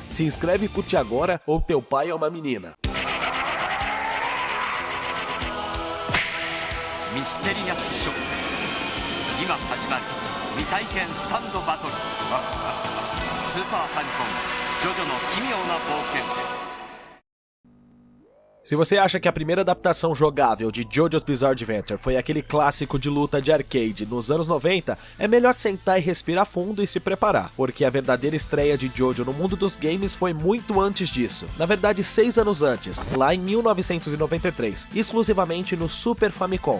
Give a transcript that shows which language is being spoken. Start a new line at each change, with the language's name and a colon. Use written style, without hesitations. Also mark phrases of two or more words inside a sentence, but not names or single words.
Portuguese: Se inscreve e curte agora, ou teu pai é uma menina.
English: Mysterious Shock.
Japanese: 今始まる未体験スタンドバトル。スーパーファミコン、ジョジョの奇妙な冒険。
Portuguese: Se você acha que a primeira adaptação jogável de JoJo's Bizarre Adventure foi aquele clássico de luta de arcade nos anos 90, é melhor sentar e respirar fundo e se preparar, porque a verdadeira estreia de JoJo no mundo dos games foi muito antes disso. Na verdade, 6 anos antes, lá em 1993, exclusivamente no Super Famicom.